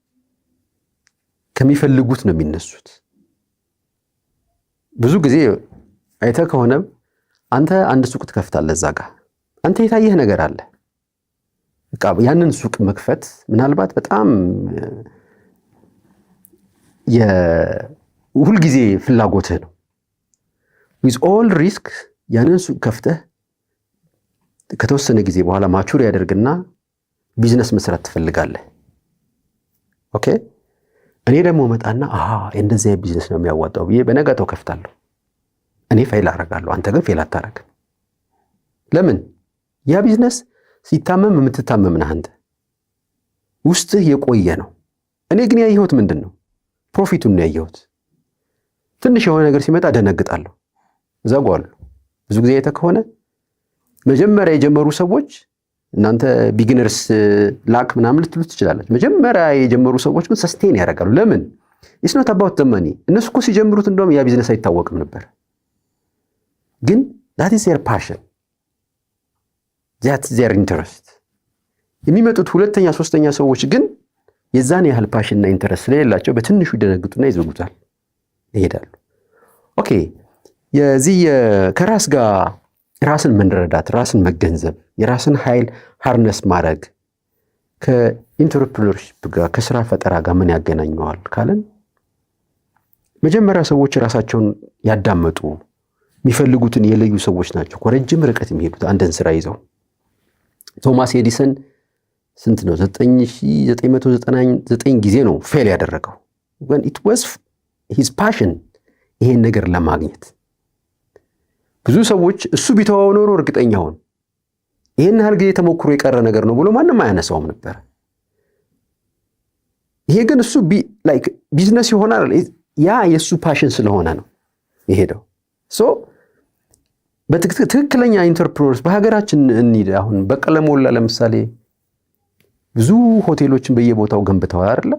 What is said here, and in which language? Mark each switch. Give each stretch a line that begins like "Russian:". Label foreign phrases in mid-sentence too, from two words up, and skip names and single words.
Amharic: ከሚፈልጉት ነው የሚነሱት። ብዙ ጊዜ አይተህ ከሆነ አንተ አንድ ሱቅ ትከፍታለህ፣ እዛ ጋር አንተ የታየህ ነገር አለ። በቃ ያንን ሱቅ መክፈት ምናልባት በጣም ሁልጊዜ ፍላጎትህ ነው።
English: with all risk
Amharic: ያንን ሱቅ ከፍተህ ከተወሰነ ጊዜ በኋላ ማቹር ያደርግና ቢዝነስ መስራት ትፈልጋለህ። ኦኬ እኔ ደግሞ መጣና እንደዚህ ቢዝነስ ነው የሚያዋጣው ብዬ በነጋታው ከፍታለሁ። እኔ ፌል አደርጋለሁ፣ አንተ ግን ፌል አታረግም። ለምን? ያ ቢዝነስ ሲታመም የምትታመም ነህ አንተ፣ ውስጥህ የቆየ ነው። እኔ ግን ያየሁት ምንድን ነው? ፕሮፊቱን ነው ያየሁት። ትንሽ የሆነ ነገር ሲመጣ ደነግጣለሁ፣ እዘጋዋለሁ። ብዙ ጊዜ አይተህ ከሆነ መጀመሪያ የጀመሩ ሰዎች እናንተ
English: beginners luck
Amharic: ምናምን ልትሉ ትችላላችሁ። መጀመሪያ የጀመሩ ሰዎች ግን ሰስቴን ያደርጋሉ። ለምን?
English: it's not about the money።
Amharic: እነሱ እኮ ሲጀምሩት እንደውም ያ ቢዝነስ አይታወቅም ነበር፣ ግን
English: that is their passion፣ that's their interest።
Amharic: የሚመጡት ሁለተኛ ሶስተኛ ሰዎች ግን የዛን ያህል ፓሽንና ኢንተረስት ስለሌላቸው በትንሹ ይደነግጡና ይዘጉታል፣ ይሄዳሉ። ኦኬ የዚህ ከራስ ጋር ራስን መረዳት፣ ራስን መገንዘብ፣ የራስን ኃይል ሃርነስ ማድረግ ከኢንተርፕረነርሺፕ ጋር ከስራ ፈጠራ ጋር ምን ያገናኘዋል ካለን መጀመሪያ ሰዎች ራሳቸውን ያዳመጡ የሚፈልጉትን የለዩ ሰዎች ናቸው ረጅም ርቀት የሚሄዱት አንድን ስራ ይዘው። ቶማስ ኤዲሰን ስንት ነው 9999 ጊዜ ነው ፌል ያደረገው።
English: when it was his passion
Amharic: ይሄን ነገር ለማግኘት። ብዙ ሰዎች እሱ ቢተዋው ኖሮ እርግጠኛውን ይሄን ያህል ጊዜ ተሞክሮ የቀረ ነገር ነው ብሎ ማንም አያነሳውም ነበር። ይሄ ግን እሱ ላይክ ቢዝነስ ይሆናል፣ ያ የሱ ፓሽን ስለሆነ ነው የሄደው። ሶ ትክክለኛ ኢንተርፕረነርስ በሀገራችን እንሂድ። አሁን በቀለ ሞላ ለምሳሌ ብዙ ሆቴሎችን በየቦታው ገንብተዋል አይደለ?